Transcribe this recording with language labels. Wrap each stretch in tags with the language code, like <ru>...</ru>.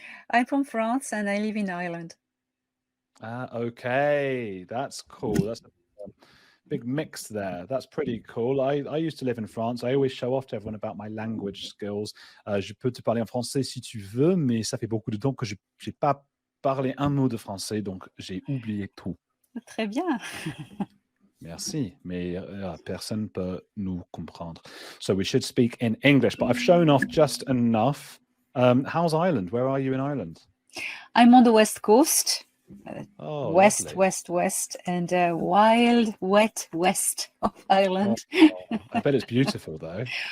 <en>I'm from France and I live in Ireland. Okay, that's cool. That's a big mix there. That's pretty cool. I used to live in France. I always show off to everyone about my language skills.</en> <fr>Je peux te parler en français si tu veux, mais ça fait beaucoup de temps que je n'ai pas parlé un mot de français, donc j'ai oublié tout. Très bien. Merci, mais personne peut nous comprendre.</fr> <en>So we should speak in English, but I've shown off just enough. How's Ireland? Where are you in Ireland? I'm on the west coast. Lovely. West, and wild, wet west of Ireland. I bet it's beautiful, though.</en>